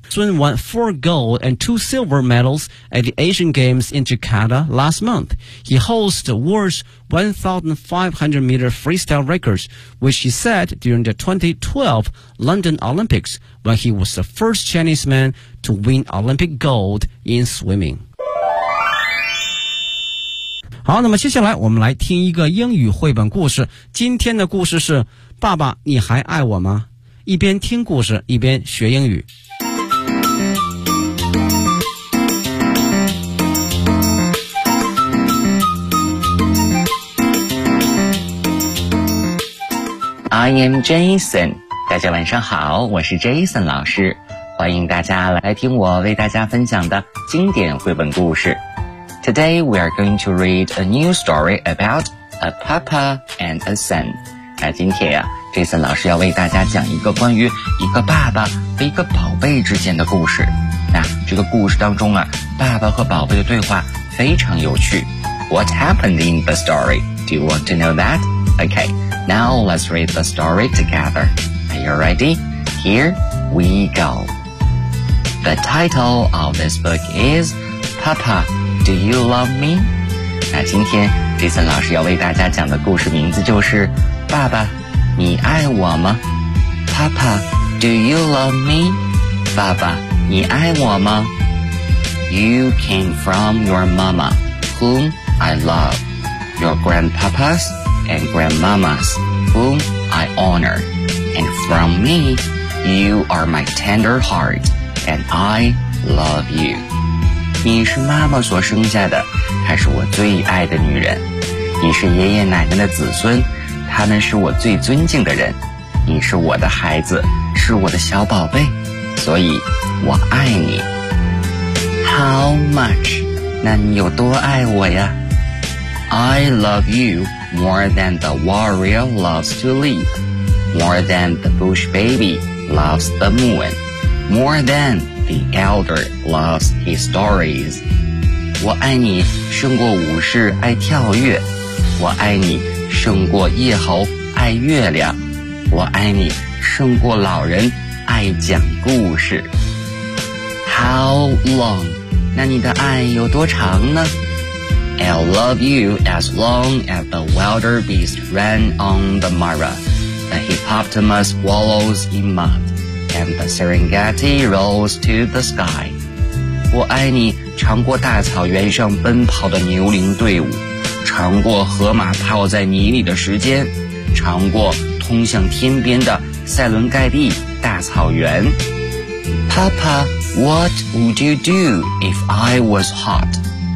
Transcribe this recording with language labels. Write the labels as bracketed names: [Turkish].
[English] Sun won 4 gold and 2 silver medals at the Asian Games in Jakarta last month. He holds the world's 1,500-meter freestyle records, which he set during the 2012 London Olympics when he was the first Chinese man to win Olympic gold in swimming. [Chinese] 好，那么接下来我们来听一个英语绘本故事。今天的故事是爸爸，你还爱我吗？一边听故事，一边学英语。 I am Jason，大家晚上好，我是 Jason 老师，欢迎大家来听我为大家分享的经典绘本故事。 [English] Today we are going to read a new story about a papa and a son。那今天啊， [Chinese] Jason 老师要为大家讲一个关于一个爸爸和一个宝贝之间的故事。那这个故事当中啊，爸爸和宝贝的对话非常有趣。 [English] What happened in the story? Do you want to know that? Okay, now let's read the story together. Are you ready? Here we go. The title of this book is Papa, Do You Love Me? [Chinese] 那今天 Jason 老师要为大家讲的故事名字就是爸爸你爱我吗 Papa, Do You Love Me? [English] 爸爸你爱我吗 You came from your mama, whom I love. Your grandpapas and grandmamas, whom I honor. And from me, you are my tender heart, and I love you. [Chinese] 你是妈妈所生下的，她是我最爱的女人。你是爷爷奶奶的子孙，他们是我最尊敬的人。你是我的孩子，是我的小宝贝，所以我爱你。 How much? 那你有多爱我呀？ [English] I love you more than the warrior loves to leap, more than the bush baby loves the moon, more than the elder loves his stories. [Chinese] 我爱你胜过武士爱跳跃，我爱你胜过夜猴爱月亮，我爱你胜过老人爱讲故事。 How long? 那你的爱有多长呢？ [English] I'll love you as long as the wilder beast ran on the Mara, the hippopotamus wallows in mud, and the Serengeti rolls to the sky. [Chinese] 我爱你长过大草原上奔跑的牛羚队伍，长过河马泡在泥里的时间，长过通向天边的塞伦盖蒂大草原。 [English] Papa, what would you do if I was hot?